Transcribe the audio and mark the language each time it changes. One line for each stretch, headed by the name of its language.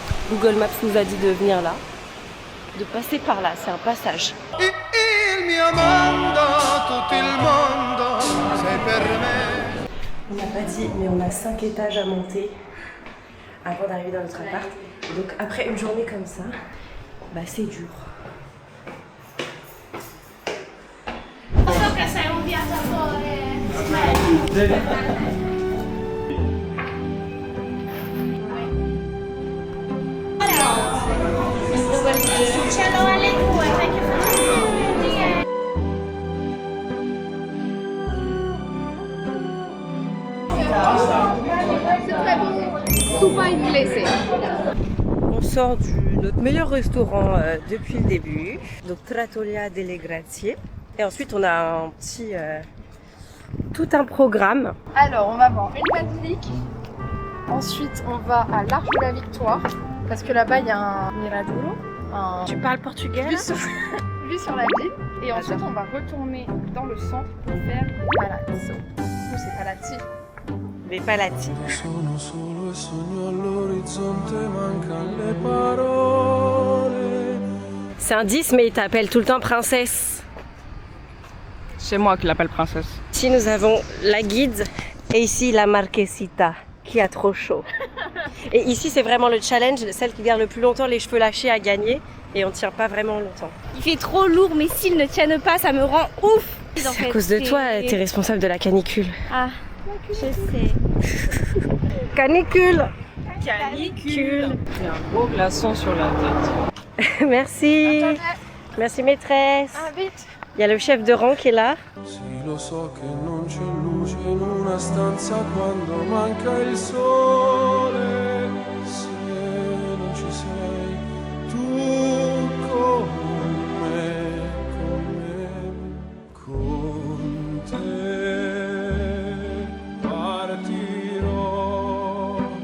French: Google Maps nous a dit de venir là. De passer par là, c'est un passage.
Italian: Il mio mondo, tutto il mondo, sei per me.
French: On n'a pas dit, mais on a 5 étages à monter avant d'arriver dans notre appart. Et donc après une journée comme ça, bah c'est dur.
Italian: So che sei un viaggiatore. Succedono alle 2 perché
French: C'est très bon. Soupa inglese. On sort de notre meilleur restaurant depuis le début, donc Trattoria delle Grazie. Et ensuite on a un petit, tout un programme. Alors, on va voir une basilique. Ensuite, on va à l'Arche de la Victoire. Parce que là-bas, il y a un Miradouro. Tu parles portugais Vue sur la ville. Et ensuite, on va retourner dans le centre pour faire Palazzo. Nous, c'est Palazzi. Les Palazzi.
Italian: Sono solo e sogno all'orizzonte, mancano le parole.
French: C'est un 10 mais il t'appelle tout le temps princesse. C'est moi qui l'appelle princesse. Ici nous avons la guide et ici la marquesita qui a trop chaud. Et ici c'est vraiment le challenge, celle qui garde le plus longtemps les cheveux lâchés à gagner et on tient pas vraiment longtemps. Il fait trop lourd, mais s'ils ne tiennent pas, ça me rend ouf. C'est à cause de toi, t'es responsable de la canicule. Ah, je sais. Canicule. Canicule. Il y a un gros glaçon sur la tête. Merci. Merci maîtresse. Ah, vite. Il y a le chef de rang qui est là.
Italian: Sì, lo so che non c'è luce in una stanza quando manca il sole. Se non ci sei tu con me, con te partirò.